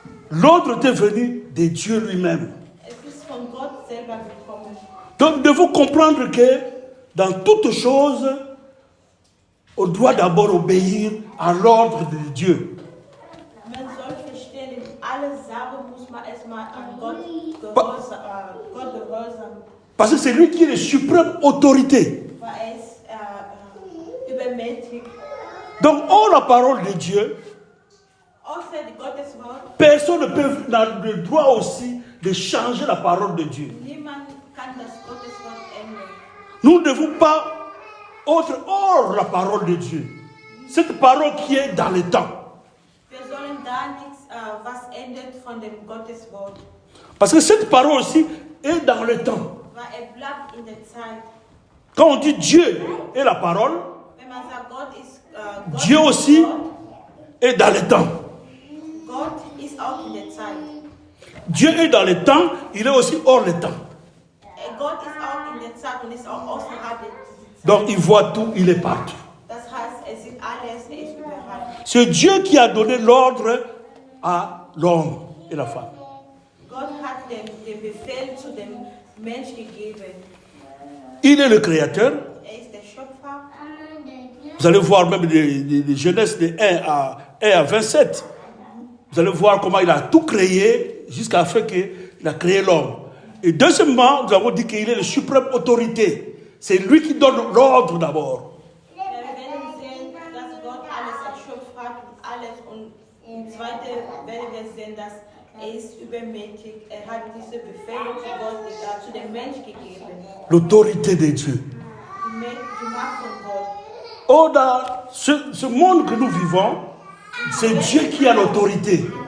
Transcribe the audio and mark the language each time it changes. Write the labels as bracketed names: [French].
[French] L'ordre est venu de Dieu lui-même. [German] Es ist von Gott selber gekommen. [French] Donc nous devons comprendre que dans toutes choses, on doit d'abord obéir à l'ordre de Dieu. [German] Man soll verstehen, in alle Sachen muss man erstmal an Gott gehorsam. [French] Parce que c'est lui qui est la suprême autorité. [German] Weil es übermächtig. [French] Donc, hors la parole de Dieu, [German] Außer Gottes Wort, [French] personne n'a le droit aussi de changer la parole de Dieu. [German] niemand kann das Gottes Wort ändern. [French] Nous ne devons pas être hors la parole de Dieu. Cette parole qui est dans le temps. [German] Wir sollen da nichts was ändert von dem Gottes Wort. [French] Parce que cette parole aussi est dans le temps. [German] Weil bleibt in der Zeit. [French] Quand on dit Dieu est la parole, [German] Wenn man sagt, Gott ist Gott [French] Dieu [German] ist [French] aussi [German] Gott, [French] est dans le temps. [German] Gott ist auch in der Zeit. [French] Dieu est dans le temps, il est aussi hors le temps. [German] Gott ist auch in der Zeit und ist auch außerhalb der Zeit. [French] Donc il voit tout, il est partout. [German] Das heißt, er sieht alles, er ist überall. [French] C'est Dieu qui a donné l'ordre à l'homme et la femme. [German] Gott hat den Befehl zu dem Mensch gegeben. [French] Il est le créateur. [German] Er ist der Schöpfer. [French] Vous allez voir même les Genèse de 1 à 27. Vous allez voir comment il a tout créé jusqu'à ce qu'il a créé l'homme. Et deuxièmement, nous avons dit qu'il est la suprême autorité. C'est lui qui donne l'ordre d'abord. [German] Wir werden sehen, dass Gott alles erschöpft hat und alles. Und im Zweiten werden wir sehen, dass er ist übermächtig. Er hat diese Befehle zu Gott zu dem Mensch gegeben. [French] L'autorité de Dieu. [German] Die Macht von Gott. [French] Oh, dans ce monde que nous vivons, c'est Dieu qui a l'autorité.